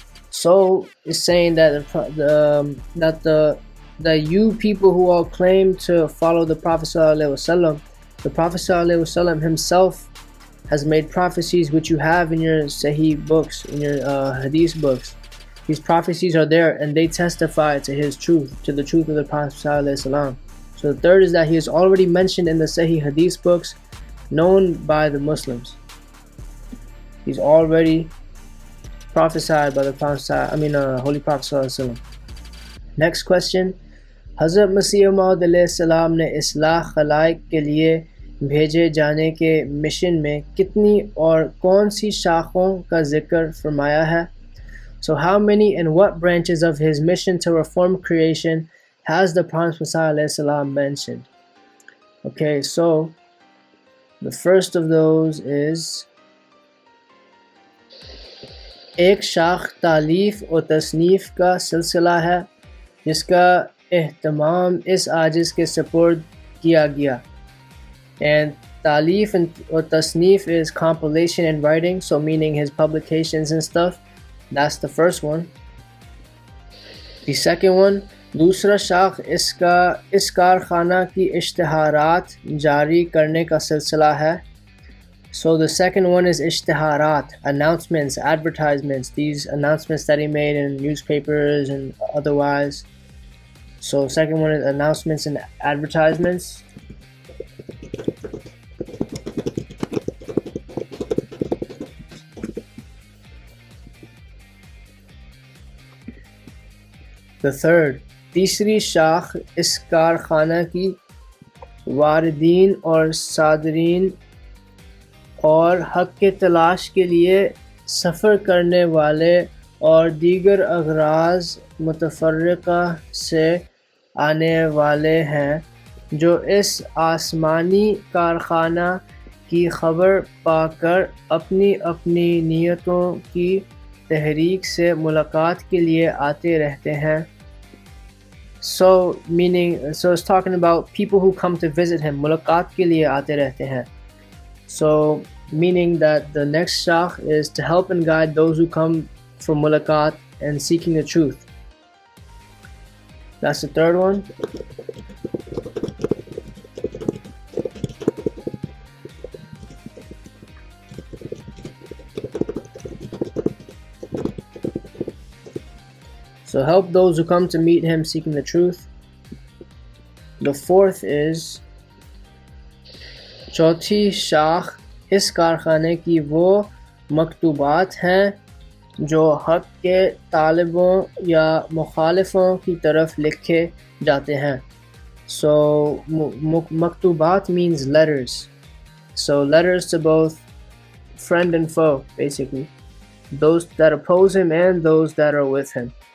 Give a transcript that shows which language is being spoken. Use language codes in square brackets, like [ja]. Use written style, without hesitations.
[en] So it's saying that that you people who all claim to follow the Prophet ﷺ, the Prophet ﷺ himself has made prophecies which you have in your Sahih books, in your Hadith books. These prophecies are there and they testify to his truth, to the truth of the Prophet ﷺ. So the third is that he is already mentioned in the Sahih Hadith books known by the Muslims. He's already prophesied by the Holy Prophet ﷺ. Next question. [hi] हज़रत मसीह मौद अलैहिस्सलाम ने इस्लाह खलाइक के लिए भेजे जाने के mission में कितनी और कौन सी शाखों का जिक्र फरमाया है? [en] So how many and what branches of his mission to reform creation has the Prophet Messiah ﷺ mentioned? Okay, so the first of those is [hi] एक शाख तालीफ और तसनीफ़ का सिलसिला है जिसका एहतमाम इस आजिज़ के सपुर्द किया गया. [en] And तालीफ or tasnif is compilation and writing, so meaning his publications and stuff. That's the first one. The second one, [hi] दूसरा शाख इस कारखाना की इश्तिहारात जारी करने का सिलसिला है. [en] So the second one is ishtiharat, announcements, advertisements, these announcements that he made in newspapers and otherwise. So second one is announcements and advertisements. The third, [hi] तीसरी शाख इस कारखाना की वारिदीन और सादरीन और हक़ के तलाश के लिए सफ़र करने वाले और दीगर अगराज मुतफर्रिका से आने वाले हैं जो इस आसमानी कारखाना की खबर पाकर अपनी अपनी नीयतों की तहरीक से मुलाकात के लिए आते रहते हैं. [en] So it's talking about people who come to visit him. [hi] मुलाकात के लिए आते रहते हैं. [en] So meaning that the next shakh is to help and guide those who come for mulaqat and seeking the truth. That's the third one. So help those who come to meet him seeking the truth. The fourth is [hi] चौथी शाख इस कारखाने की वो मकतूबात हैं जो हक़ के तालिबों या मुखालिफों की तरफ लिखे जाते हैं. [en] So मकतूबात means letters. So letters to both friend and foe, basically. Those that oppose him and those that are with him.